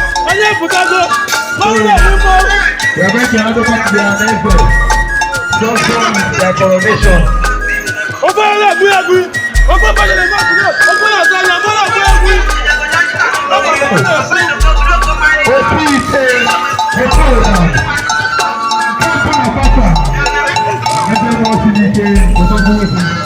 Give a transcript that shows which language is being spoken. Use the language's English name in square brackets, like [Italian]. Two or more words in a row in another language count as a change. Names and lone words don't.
[Igbo] Onye pụtago, mmanwụ na-ebu mmọnwụ. [English] We are going to hand over to their next guest. Just from their coronation. [Igbo] Ofe na-egbu ya egbu. Ofe mmadụ na-egbu ya egbu. Ofe na-asa anya, mmanwụ na-egbu ya egbu. Opi ite, opi ụda. Papa, papa. Ebe ọ si n'ike, ụtọ bụ opi.